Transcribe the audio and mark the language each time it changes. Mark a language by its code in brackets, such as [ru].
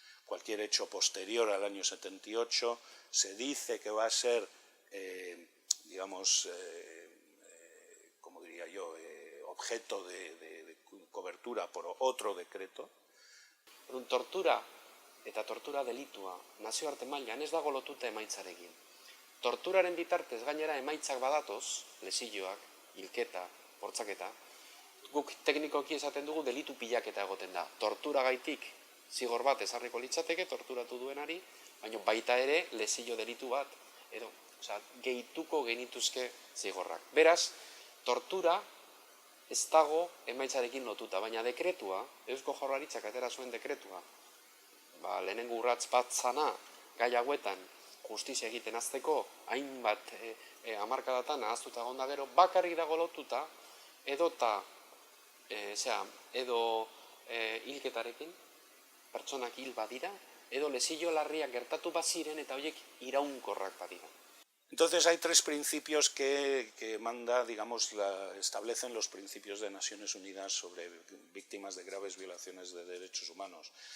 [es] Cualquier hecho posterior al año 78 se dice que va a ser, digamos, como diría yo, objeto de cobertura por otro decreto. [eu] Tortura eta tortura delitua nazioarte mailan ez dago lotuta emaitzarekin. Torturaren bitartez gainera emaitzak badatoz, lesioak, hilketa, bortzaketa, guk teknikoki esaten dugu delitu pilaketa egoten da. Torturagaitik zigor bat ezarriko litzateke torturatu duenari, baina baita ere lesio delitu bat, edo, gehituko genituzke zigorrak. Beraz, tortura ez dago emaitzarekin lotuta, baina dekretua, Eusko Jaurlaritzak atera zuen dekretua, lehenengo urrats bat zana gai hauetan justizia egiten hasteko hainbat hamarkadatan ahaztuta egon da gero, bakarrik dago lotuta edo hilketarekin, pertsonak hil badira, edo lesio larriak gertatu baziren eta horiek iraunkorrak badira. [es] Entonces hay tres principios que manda, digamos, establecen los principios de Naciones Unidas sobre víctimas de graves violaciones de derechos humanos.